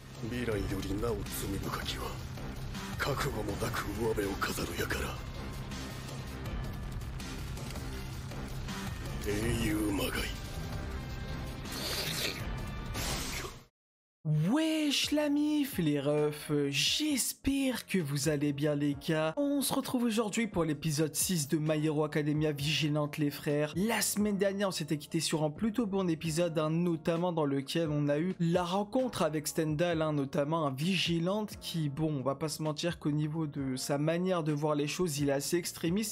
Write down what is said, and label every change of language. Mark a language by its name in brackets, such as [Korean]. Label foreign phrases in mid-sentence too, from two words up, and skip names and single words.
[Japanese] 未来よりなお罪深きは覚悟もなく上辺を飾るやから。英雄まがい。 [French] Wesh la mif les refs, j'espère que vous allez bien les gars. On se retrouve aujourd'hui pour l'épisode 6 de My Hero Academia Vigilante les frères. La semaine dernière on s'était quitté sur un plutôt bon épisode, notamment dans lequel on a eu la rencontre avec Stendhal, notamment un Vigilante qui, bon, on va pas se mentir qu'au niveau de sa manière de voir les choses, il est assez extrémiste.